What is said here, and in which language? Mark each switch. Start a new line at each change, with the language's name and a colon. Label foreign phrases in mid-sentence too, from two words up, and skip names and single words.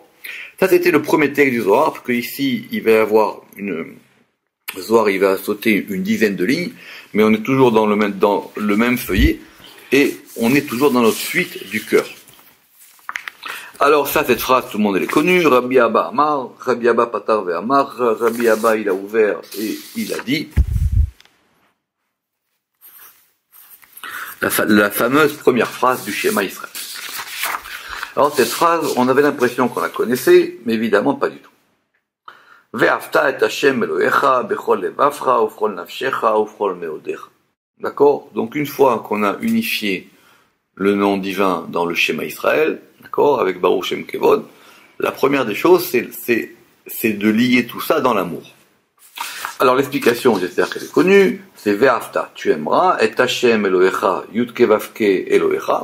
French: Ça, c'était le premier texte du Zohar, parce que ici, il va y avoir Zohar, il va sauter une dizaine de lignes, mais on est toujours dans le même feuillet, et on est toujours dans notre suite du cœur. Alors ça, cette phrase, tout le monde elle est connue. Rabbi Abba Amar, Rabbi Abba
Aramaic: פתח ואמר,
French: Rabbi Abba il a ouvert et il a dit la fameuse première phrase du Shema Israël. Alors cette phrase, on avait l'impression qu'on la connaissait, mais évidemment pas du tout.
Hebrew: ואהבת את השם אלוהיך בכל לבבך ובכל נפשך ובכל מאודך.
French: D'accord? Donc une fois qu'on a unifié le nom divin dans le Shema Israël, d'accord, avec
Hebrew: ברוך שם כבוד,
French: la première des choses, c'est de lier tout ça dans l'amour. Alors l'explication, j'espère qu'elle est connue, c'est Ve'afta, tu aimeras, et
Hebrew: השם אלוהיך, יוד קי ואו קי אלוהיך.